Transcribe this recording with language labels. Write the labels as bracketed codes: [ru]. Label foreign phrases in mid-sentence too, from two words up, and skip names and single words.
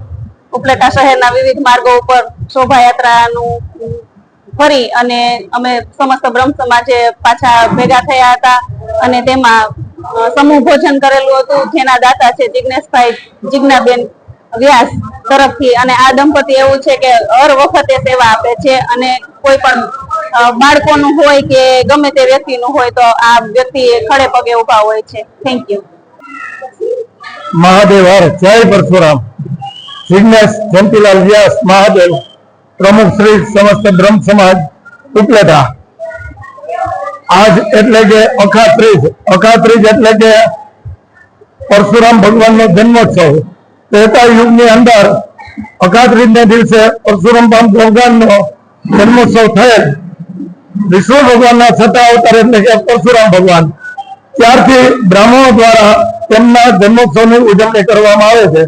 [gu] ઉપલેટા શહેરના વિવિધ માર્ગો ઉપર શોભાયાત્રાનું ફરી અને અમે સમસ્ત બ્રહ્મ સમાજે પાછા ભેગા થયા હતા અને તેમાં સમૂહ ભોજન કરેલું હતું, જેના દાતા છે જિજ્ઞાબેન વ્યાસ તરફથી। અને આ દંપતી એવું છે કે હર વખતે સેવા આપે છે અને કોઈ પણ બાળકોનું હોય કે ગમે તે વ્યક્તિનું હોય તો આ વ્યક્તિ ખડે પગે ઉભા હોય છે। [en] thank you. [hi] महादेव हर जय परशुराम। जिग्नेश जयंतीलाल व्यास महादेव, प्रमुख श्री समस्त ब्रह्म समाज उपलेटा। [gu] आज એટલે કે અખાત્રીજ એટલે કે પરશુરામ ભગવાનનો જન્મોત્સવ। ત્રેતા યુગની અંદર અખાત્રીજને દિવસે પરશુરામ ભગવાનનો જન્મોત્સવ થયેલ। વિષ્ણુ ભગવાનના છઠ્ઠા અવતાર એટલે કે પરશુરામ ભગવાન, ત્યારથી બ્રાહ્મણો દ્વારા તેમના જન્મોત્સવની ઉજવણી કરવામાં આવે છે।